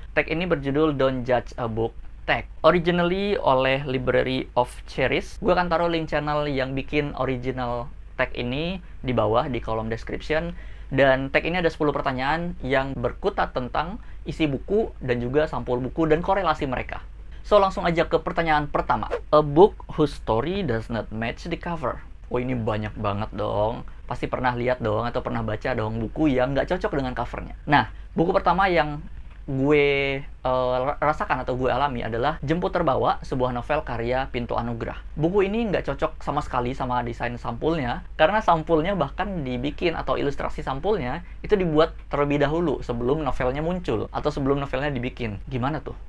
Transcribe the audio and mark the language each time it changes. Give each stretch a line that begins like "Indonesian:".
Indonesian: Tag ini berjudul Don't Judge a Book Tag, originally oleh Library of Cherries. Gue akan taruh link channel yang bikin original tag ini di bawah di kolom description. Dan tag ini ada 10 pertanyaan yang berkutat tentang isi buku dan juga sampul buku dan korelasi mereka. So, langsung aja ke pertanyaan pertama.
English: A book whose story does not match the cover.
Indonesian: Oh, ini banyak banget dong. Pasti pernah lihat dong atau pernah baca dong buku yang nggak cocok dengan covernya. Nah, buku pertama yang gue rasakan atau gue alami adalah Jemput Terbawa, sebuah novel karya Pintu Anugrah. Buku ini nggak cocok sama sekali sama desain sampulnya, karena sampulnya bahkan dibikin atau ilustrasi sampulnya itu dibuat terlebih dahulu sebelum novelnya muncul atau sebelum novelnya dibikin. Gimana tuh?